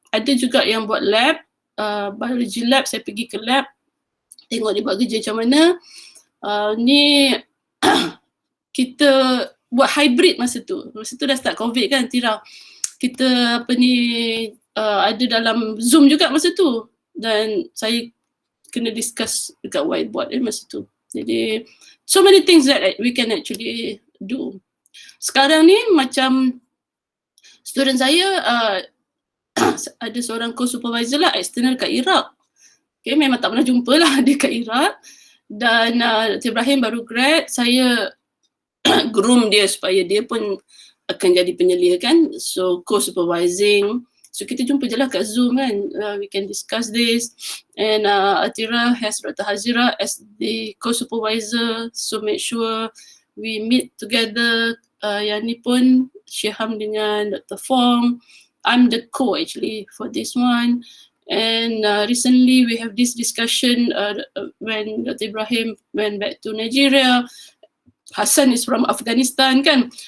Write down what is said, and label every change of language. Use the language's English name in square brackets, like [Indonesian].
[Malay] Ada juga yang buat lab, biology lab, saya pergi ke lab, tengok dia buat kerja macam mana. Ni kita buat hybrid masa tu. Masa tu dah start COVID kan, Tira. Kita ada dalam Zoom juga masa tu. Dan saya kena discuss dekat whiteboard masa tu. [English] Jadi so many things that we can actually do. [Malay] Sekarang ni macam student saya ada seorang co-supervisor lah external kat Iraq. Okay, memang tak pernah jumpa lah dia kat Iraq. Dan Ibrahim baru grad, saya groom dia supaya dia pun akan jadi penyelia kan. So co-supervising. So kita jumpa je lah kat Zoom kan. [English] We can discuss this. And Atira has Dr. Hazira as the co-supervisor. So make sure we meet together. [Malay] Yang ni pun Syiham dengan Dr. Fong. [English] I'm the co actually for this one. And recently we have this discussion when Dr. Ibrahim went back to Nigeria. Hassan is from Afghanistan kan.